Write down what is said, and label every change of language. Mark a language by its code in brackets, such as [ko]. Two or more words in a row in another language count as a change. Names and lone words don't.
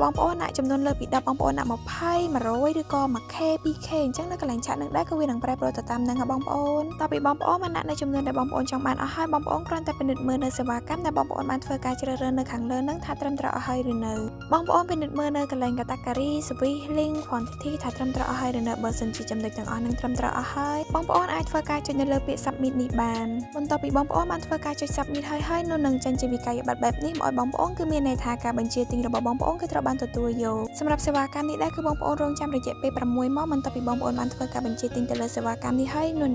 [km] បងប្អូនដាក់ចំនួនលើពី10បងប្អូនដាក់20 100ឬក៏ 1k 2k អញ្ចឹងនៅកន្លែងឆាតនឹងដែរគឺវានឹងប្រែប្រួលទៅតាមហ្នឹងបងប្អូនតទៅពីបងប្អូនបានដាក់នៅចំនួនដែលបងប្អូនចង់បានអស់ហើយបងប្អូនគ្រាន់តែពិនិត្យមើលនៅសេវាកម្មដែលបងប្អូនបានធ្វើការជ្រើសរើសនៅខាងលើហ្នឹងថាត្រឹមត្រូវអស់ហើយ ឬនៅបងប្អូនពិនិត្យមើលនៅកន្លែង [en] category service link quantity [km] ថាត្រឹមត្រូវអស់ហើយឬនៅបើសិនជាចំណុចទាំងអស់ហ្នឹងត្រឹមត្រូវអស់ហើយបងប្អូនអាចធ្វើការចុចនៅលើពាក្យ submit នេះបានបន្ទាប់ពីបងប្អូន បានធ្វើការចុច submit ហើយនោះនឹងចេញជាវិក័យប័ត្របែបនេះមកឲ្យបងប្អូនគឺមានន័យថាការបញ្ជាទិញរបស់បងប្អូនគឺត្រូវបានទទួលយកសម្រាប់សេវាកម្មនេះ ដែរគឺបងប្អូនរងចាំរយៈពេល6ម៉ោងបន្ទាប់ពីបងប្អូនបានធ្វើការបញ្ជាទិញទៅលើសេវាកម្មនេះហើយនោះ